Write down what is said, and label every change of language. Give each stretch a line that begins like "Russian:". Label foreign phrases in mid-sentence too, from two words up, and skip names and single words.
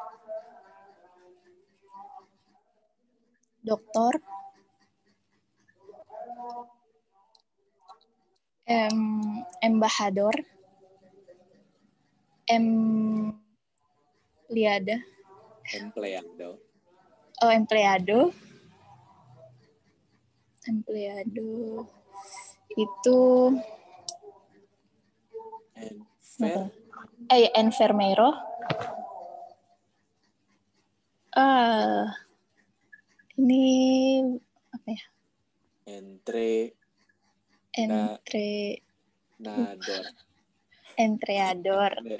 Spanish: dokter, embajador,
Indonesian: empleado itu enfermero, ini apa ya?
Spanish: Entrenador,